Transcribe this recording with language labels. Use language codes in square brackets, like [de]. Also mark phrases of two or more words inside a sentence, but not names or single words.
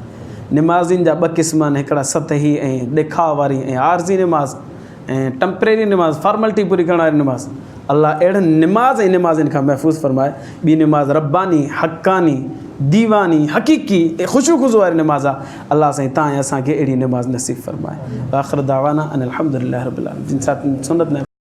[sd] नमाज़ियुनि जा 2 क़िस्म आहिनि, हिकिड़ा सतही ऐं ॾेखाव वारी ऐं आर्ज़ी नमाज़ ऐं टेम्परेरी नमाज़, फॉर्मेलिटी पूरी करण वारी नमाज़। अलाह अहिड़नि नमाज़ ऐं नमाज़ियुनि खां महफ़ूज़ फरमाए। ॿी नमाज़ रब्बानी, हक़ानी, दीवानी, हक़ीक़ी ऐं ख़ुशू ख़ुशू वारी नमाज़ आहे। अलाह साईं तव्हां ऐं असांखे अहिड़ी नमाज़ नसीब फरमाए। [ar] آخر دعوانا أن الحمد لله رب العالمين. [sd] जिन सां सुन्नत